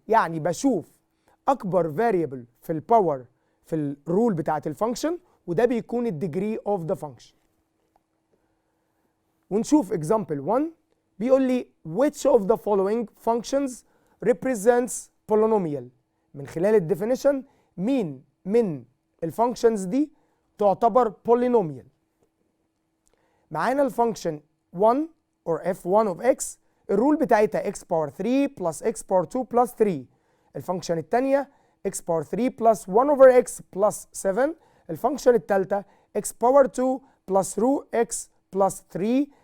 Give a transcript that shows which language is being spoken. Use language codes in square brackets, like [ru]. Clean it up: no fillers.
[ar] يعني بشوف أكبر variable في الباور في الرول بتاعت الفانكشن، وده بيكون الديجري [en] of the function. [ar] ونشوف [en] example 1 [ar] بيقول لي [en] which of the following functions represents polynomial. [ar] من خلال الديفينيشن مين من الفانكشنز دي تعتبر polynomial. [en] معانا الفانكشن 1 or f1 of x، [ar] الرول بتاعتها [en] x power 3 plus x power 2 plus 3. الفانكشن الثانية x power 3 plus 1 over x plus 7. الفانكشن الثالثة x power 2 plus root x plus 3.